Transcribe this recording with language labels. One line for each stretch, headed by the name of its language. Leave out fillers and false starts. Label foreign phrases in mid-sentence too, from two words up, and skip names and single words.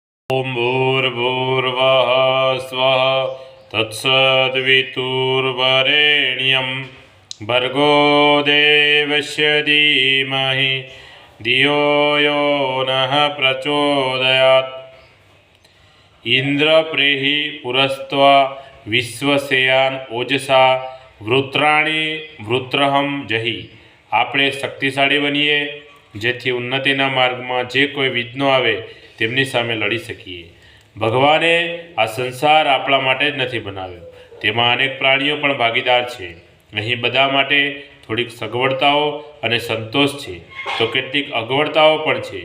Sanskrit: ॐ भूर्भुवः स्वः तत्सद्वितुर्वरेण्यं भर्गो देवस्य धीमहि धियो यो नः प्रचोदयात्। इन्द्रप्रेहि पुरस्त्वा विश्वसेयान ओजसा वृत्राणि वृत्रहम जहि।
Gujarati: આપણે શક્તિશાળી બનીએ જેથી ઉન્નતિના માર્ગમાં જે કોઈ વિઘ્નો આવે તેમની સામે લડી શકીએ। ભગવાને આ સંસાર આપણા માટે જ નથી બનાવ્યો, તેમાં અનેક પ્રાણીઓ પણ ભાગીદાર છે। અહીં બધા માટે થોડીક સગવડતાઓ અને સંતોષ છે તો કેટલીક અગવડતાઓ પણ છે।